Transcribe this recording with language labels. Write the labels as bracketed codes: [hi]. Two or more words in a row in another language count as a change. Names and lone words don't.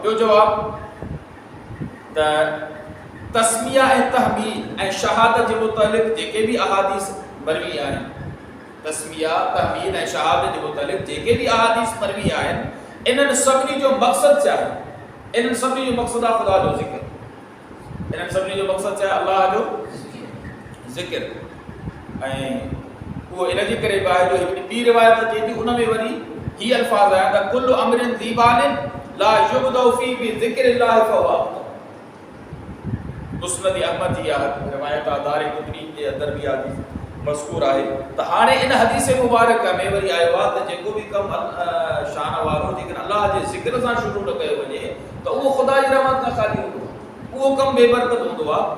[sd] ॿियो जवाब त तस्मिया ऐं तहमीद ऐं शहादत जे मुतालिक़ जेके भी अहादीस मरवी आहिनि, तस्मिया तहमीद ऐं शहादत जे मुतालिक़ जेके भी अहादीस मरवी आहिनि, इन्हनि सभिनी जो मक़सद छा आहे? इन्हनि सभिनी जो मक़सद आहे ख़ुदा जो ज़िक्र। इन्हनि सभिनी जो मक़सद छा आहे? अल्लाह जो ज़िक्र। ऐं उहो इन जे करे बि आहे जो हिकिड़ी ॿी रिवायत अचे थी, उन में वरी ही अल्फाज़ आया त [ar] كل أمر ذي بال لا يبدأ في بذكر الله فهو أفضل. [sd] मुस्नद अहमद जी रिवायत दारिक़ुतनी जे अंदर भी हदीस मज़कूर आहे त हाणे इन हदीस मुबारक में वरी आयो आहे त जेको भी कम शान वारो जेकॾहिं अल्लाह जे ज़िक्र सां शुरू न कयो वञे त उहो ख़ुदा जी रहमत खां ख़ाली हूंदो आहे, उहो कम बेबरकत हूंदो आहे।